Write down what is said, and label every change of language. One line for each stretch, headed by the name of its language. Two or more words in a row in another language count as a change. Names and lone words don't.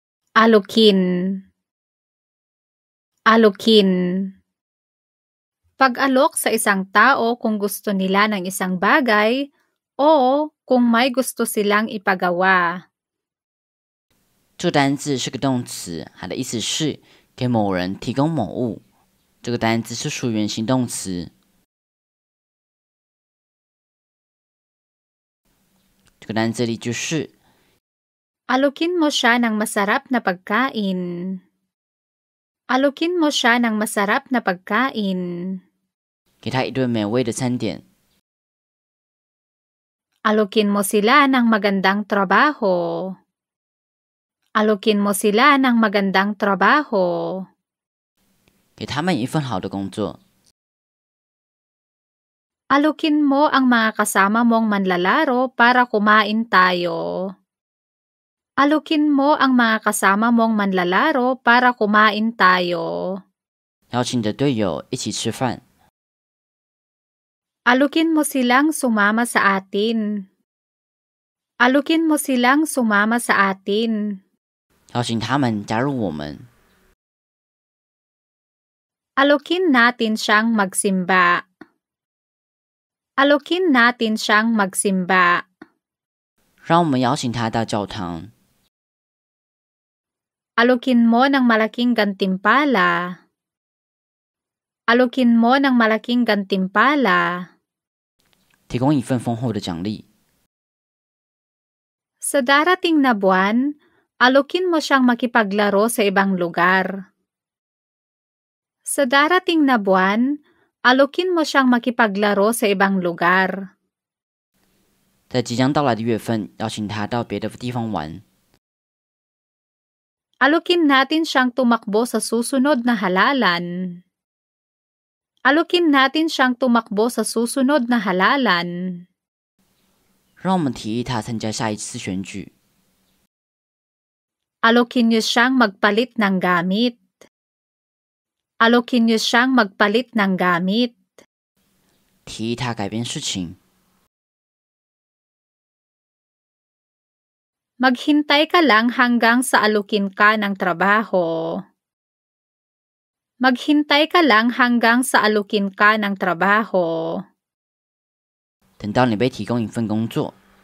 Filipino: Alukin. Alukin. Pag-alok sa isang tao kung gusto nila ng isang bagay o kung may gusto silang ipagawa.
Chinese: 这个单字是个动词，它的意思是给某人提供某物。这个单字是属于原形动词。这个单字例句是
Filipino: Alukin mo siya ng masarap na pagkain. Alukin mo siya ng masarap na pagkain.
Chinese: 给他一顿美味的餐点。
Filipino: Alukin mo sila ng magandang trabaho. Alukin mo sila ng magandang trabaho.
Chinese: 给他们一份好的工作。
Filipino: Alukin mo ang mga kasama mong manlalaro para kumain tayo. Alukin mo ang mga kasama mong manlalaro para kumain tayo.
Chinese: 邀请你的队友一起吃饭。
Filipino: Alukin mo silang sumama sa atin. Alukin mo silang sumama sa atin.
Chinese: 邀请他们加入我们。
Filipino: Alukin natin siyang magsimba. Alukin natin siyang magsimba.
Chinese: 让我们邀请他到教堂。
Filipino: Alukin mo ng malaking gantimpala. Alukin mo ng malaking gantimpala.
Chinese: 提供一份丰厚的奖励。
Filipino: Sa darating na buwan, alukin mo siyang makipaglaro sa ibang lugar. Sa darating na buwan, alukin mo siyang makipaglaro sa ibang lugar.
Chinese: 在即将到来的月份，邀请他到别的地方玩。
Filipino: Alukin natin siyang tumakbo sa susunod na halalan. Alukin natin siyang tumakbo sa susunod na halalan.
Chinese: 让我们提议他参加下一次选举。
Filipino: Alukin niyo siyang magpalit ng gamit. Alukin niyo siyang magpalit ng gamit.
Chinese: 提议他改变事情。
Filipino: Maghintay ka lang hanggang sa alukin ka ng trabaho. Maghintay ka lang hanggang sa alukin ka ng trabaho.
Chinese: 等到你被提供一份工作。